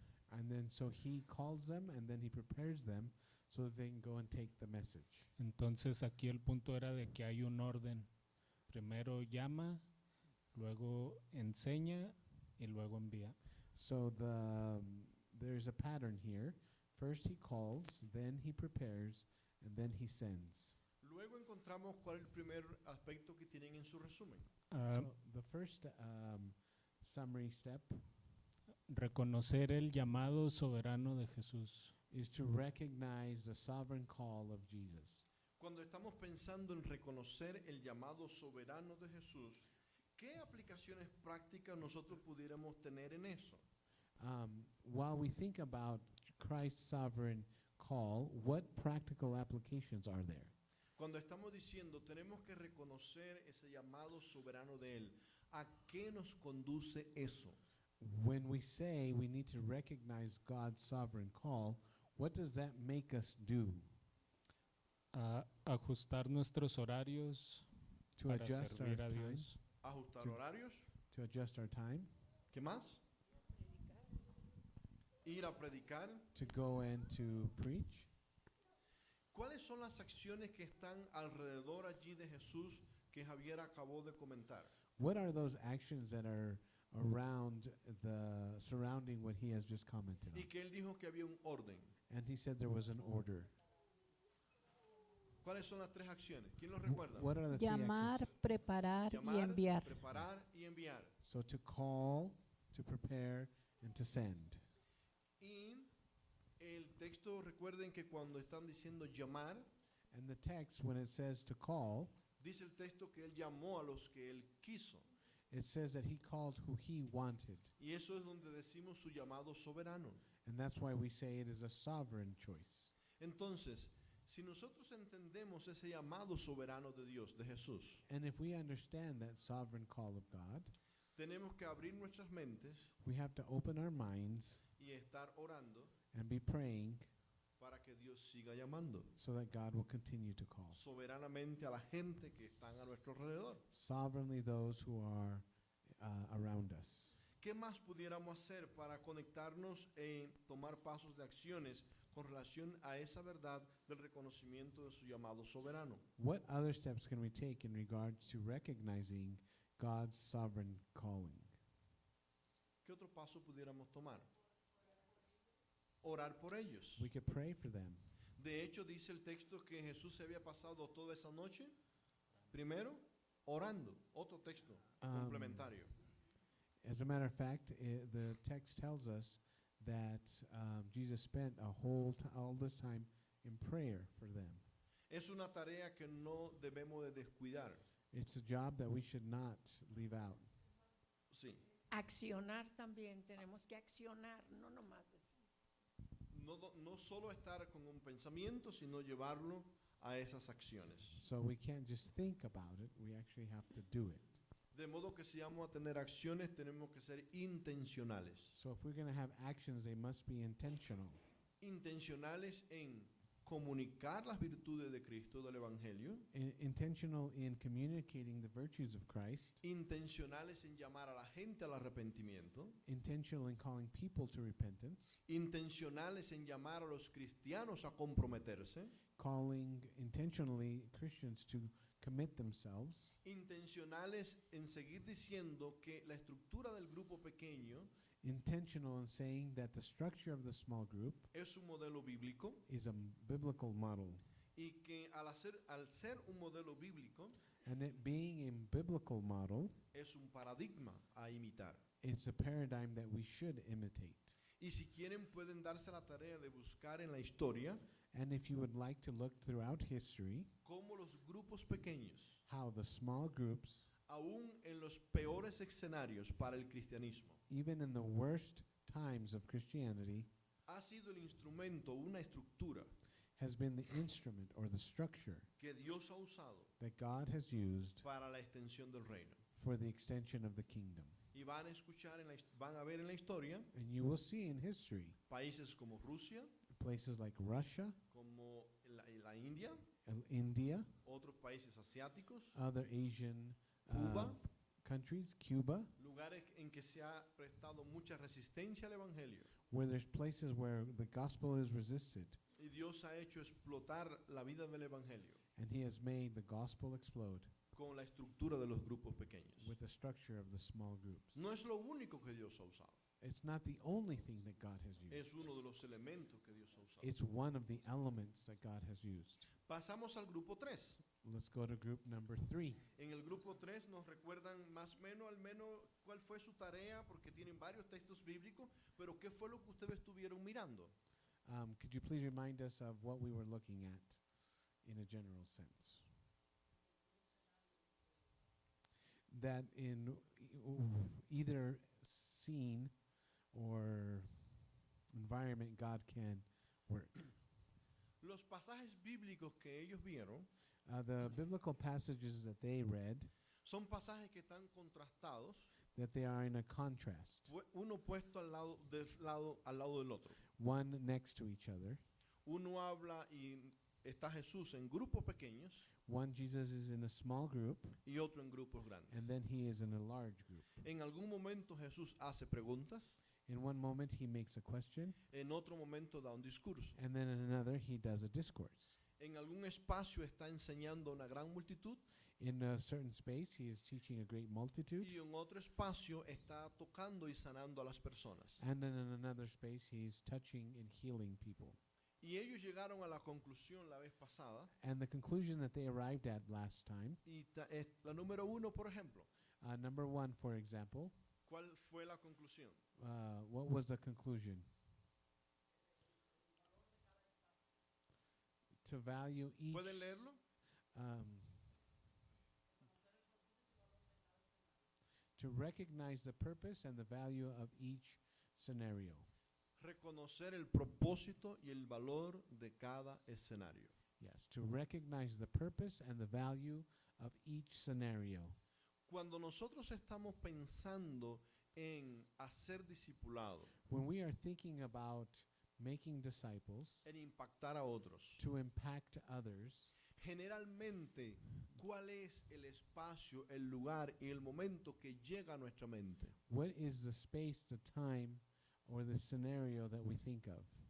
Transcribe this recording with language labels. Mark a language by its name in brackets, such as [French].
[English] And then so he calls them, and then he prepares them so that they can go and take the message. [Spanish] Entonces aquí el punto era de que hay un orden. Primero llama, luego enseña y luego envía. [English] So there's a pattern here. First he calls, then he prepares, and then he sends. [Spanish] Luego encontramos cuál es el primer aspecto que tienen en su resumen. Ah, [English] So the first summary step [Spanish] reconocer el llamado soberano de Jesús. [English] is to recognize the sovereign call of Jesus. [Spanish] Cuando estamos pensando en reconocer el llamado soberano de Jesús, ¿qué aplicaciones prácticas nosotros pudiéramos tener en eso? [English] While we think about Christ's sovereign call, what practical applications are there? [Spanish] Cuando estamos diciendo tenemos que reconocer ese llamado soberano de Él, ¿a qué nos conduce eso? [English] When we say we need to recognize God's sovereign call, what does that make us do? [Spanish] Ajustar nuestros horarios [English] To [Spanish] para [English] adjust our [Spanish] servir a [English] time? [Spanish] Dios. Ajustar Sí. horarios, [English] To adjust our time? [Spanish] ¿qué más? Ir a predicar. [English] To go and to preach? [Spanish] ¿Cuáles son las acciones que están alrededor allí de Jesús que Javier acabó de comentar? [English] What are those actions that are around surrounding what he has just commented [Spanish] Y [English] on? [Spanish] que él dijo que había un orden. [English] And he said there was an order. [Spanish] ¿Cuáles son las tres acciones? ¿Quién lo Wh- recuerda? [English] What are the three [Spanish] Llamar, [English] actions? [Spanish] preparar y Llamar, enviar. preparar y enviar. [English] So to call, to prepare, and to send. [Spanish] Y el texto, recuerden que cuando están diciendo llamar, [English] And the text, when it says to call, [Spanish] dice el texto que él llamó a los que él quiso. [English] it says that he called who he wanted. [Spanish] Y eso es donde decimos su llamado soberano. [English] And that's why we say it is a sovereign choice. [Spanish] Entonces, si nosotros entendemos ese llamado soberano de Dios, de Jesús, [English] And if we understand that sovereign call of God, [Spanish] tenemos que abrir nuestras mentes [English] we have to open our minds [Spanish] y estar orando [English] and be praying [Spanish] para que Dios siga llamando [English] so that God will continue to call. [Spanish] soberanamente a la gente que están a nuestro alrededor. [English] Sovereignly those who are around us. [Spanish] ¿Qué más pudiéramos hacer para conectarnos e tomar pasos de acciones con relación a esa verdad del reconocimiento de su llamado soberano? [English] What other steps can we take in regards to recognizing God's sovereign calling? [Spanish] ¿Qué otro paso pudiéramos tomar? Orar por ellos. [English] We could pray for them. [Spanish] De hecho, dice el texto que Jesús se había pasado toda esa noche, primero, orando. Otro texto complementario. [English] As a matter of fact, the text tells us that Jesus spent all this time in prayer for them. [Spanish] Es una tarea que no debemos de descuidar. [English] It's a job that we should not leave out. [Spanish] Sí. Accionar también, tenemos que accionar, no nomás decir. no solo estar con un pensamiento, sino llevarlo a esas acciones. [English] So we can't just think about it, we actually have to do it. [Spanish] De modo que si vamos a tener acciones, tenemos que ser intencionales. [English] So if we're going to have actions, they must be intentional. [Spanish] Intencionales en comunicar las virtudes de Cristo, del Evangelio. [English] Intentional in communicating the virtues of Christ. [Spanish] Intencionales en llamar a la gente al arrepentimiento. [English] Intentional in calling people to repentance. [Spanish] Intencionales en llamar a los cristianos a comprometerse. [English] Calling intentionally Christians to commit themselves. [Spanish] Intencionales en seguir diciendo que la estructura del grupo pequeño [English] Intentional in saying that the structure of the small group [Spanish] es un modelo bíblico [English] is a biblical model. [Spanish] y que al ser un modelo bíblico [English] And it being a biblical model, [Spanish] es un paradigma a imitar. [English] it's a paradigm that we should imitate. [Spanish] Y si quieren pueden darse la tarea de buscar en la historia [English] And if you would like to look throughout history, [Spanish] cómo los grupos pequeños, [English] how the small groups, [Spanish] aún en los peores escenarios para el cristianismo, [English] even in the worst times of Christianity, [Spanish] ha sido el instrumento, una estructura [English] has been the instrument or the structure [Spanish] que Dios ha usado [English] that God has used [Spanish] para la extensión del reino. [English] for the extension of the kingdom. [Spanish] Y van a escuchar, van a ver en la historia [English] And you will see in history [Spanish] países como Rusia, [English] places like Russia, [Spanish] como la India, [English] India, [Spanish] otros países asiáticos, [English] other Asian [Spanish] Cuba, [English] countries, Cuba, [Spanish] lugares en que se ha prestado mucha resistencia al Evangelio. [English] where there's places where the gospel is resisted, [Spanish] Y Dios ha hecho explotar la vida del Evangelio [English] and he has made the gospel explode [Spanish] con la estructura de los grupos pequeños. [English] with the structure of the small groups. [Spanish] No es lo único que Dios ha usado, [English] It's not the only thing that God has used. [Spanish] es uno de los elementos que Dios ha usado. [English] It's one of the elements that God has used. [Spanish] Pasamos al grupo 3. [English] Let's go to group number 3. [Spanish] En el grupo 3 nos recuerdan más o menos, al menos, cuál fue su tarea, porque tienen varios textos bíblicos, pero qué fue lo que ustedes estuvieron mirando. [English] Could you please remind us of what we were looking at in a general sense? That in either scene or environment, God can work. [Spanish] Los pasajes bíblicos que ellos vieron [English] The biblical passages that they read, [Spanish] son pasajes que están contrastados, [English] that they are in a contrast, [Spanish] uno puesto al lado del otro. [English] one next to each other. [Spanish] Uno habla y está Jesús en grupos pequeños [English] One, Jesus is in a small group, [Spanish] y otro en grupos grandes. [English] and then he is in a large group. [Spanish] En algún momento Jesús hace preguntas, [English] In one moment, he makes a question, [Spanish] en otro momento da un discurso. [English] and then in another, he does a discourse. [Spanish] En algún espacio está enseñando a una gran multitud [English] In a certain space, he is teaching a great multitude, [Spanish] y en otro espacio está tocando y sanando a las personas. [English] and then in another space, he's touching and healing people. [Spanish] Y ellos llegaron a la conclusión la vez pasada, [English] And the conclusion that they arrived at last time, [Spanish] y la número 1, por ejemplo, [English] number one, for example, [Spanish] ¿cuál fue la conclusión? [English] what was the conclusion? To value each. [Spanish] ¿Pueden leerlo? [English] To recognize the purpose and the value of each scenario. [Spanish] Reconocer el propósito y el valor de cada escenario. [English] Yes, to recognize the purpose and the value of each scenario. [Spanish] Cuando nosotros estamos pensando en hacer discipulado, [English] When we are thinking about making disciples [Spanish] en impactar a otros, [English] to impact others, [Spanish] generalmente, ¿cuál es el espacio, el lugar y el momento que llega a nuestra mente? [English] what is the space, the time, or the scenario that we think of?